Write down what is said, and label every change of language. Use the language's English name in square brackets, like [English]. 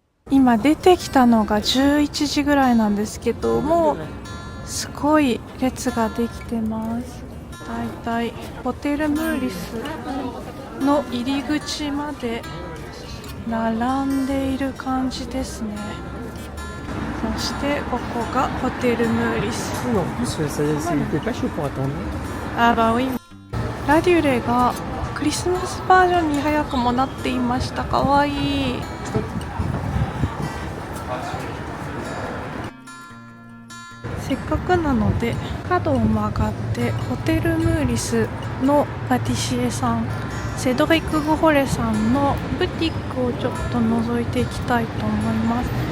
[Japanese] 今出てきたのが11時ぐらいなんですけど、もうすごい列ができてます。だいたいホテルムーリスの入り口まで並んでいる感じですね。そしてここがホテルムーリス。 [French] Non, en plus, ça n'était pas chaud pour attendre. あばおい。 [Japanese] ラデュレがクリスマスバージョンに早くもなっていました。かわいい。せっかくなので角を曲がってホテルムーリスのパティシエさん、セドリック・グホレさんのブティックをちょっと覗いていきたいと思います。